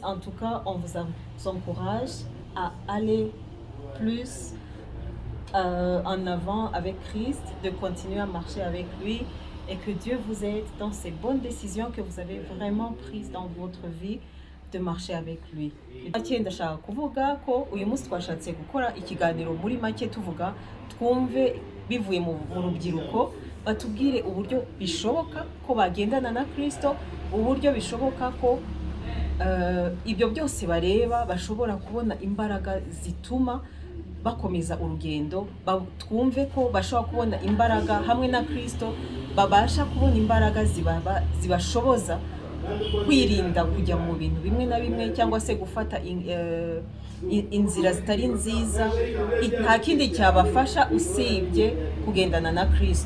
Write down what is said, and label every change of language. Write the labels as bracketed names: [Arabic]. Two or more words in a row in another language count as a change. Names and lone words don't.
[French] En tout cas, on vous encourage à aller plus en avant avec Christ, de continuer à marcher avec lui et que Dieu vous aide dans ces bonnes décisions que vous avez vraiment prises dans votre vie, de marcher avec lui. [Kinyarwanda] Make ndashaka kuvuga ko uyu munsi twashatse gukora ikiganiro muri make tuvuga twumve bivuye mu rubyiruko batubwire uburyo bishoboka ko bagendana na Kristo, uburyo bishoboka ko ibyo byose bareba bashobora kubona imbaraga zituma bakomeza urugendo, twumve ko bashobora kubona imbaraga hamwe na Kristo, babasha kubona imbaraga zibashoboza kwirinda kujya mu bintu bimwe na bimwe cyangwa se gufata inzira zitari nziza, nta kindi cyabafasha usibye kugendana na Kristo.